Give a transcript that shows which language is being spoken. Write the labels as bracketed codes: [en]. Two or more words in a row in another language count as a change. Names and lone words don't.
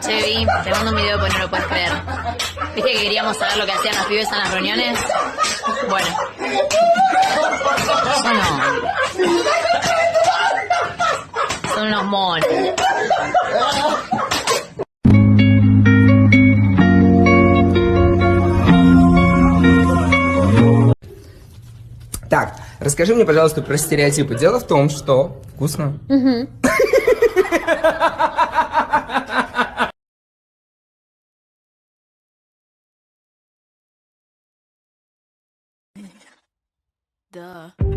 [es] Che, Vi, te mando un video porque no lo puedes creer. ¿Viste que queríamos saber lo que hacían los pibes en las reuniones? Bueno. Son unos monos. [ru] Так, расскажи мне, пожалуйста, про стереотипы. Дело в том, что... Вкусно? Угу. Да.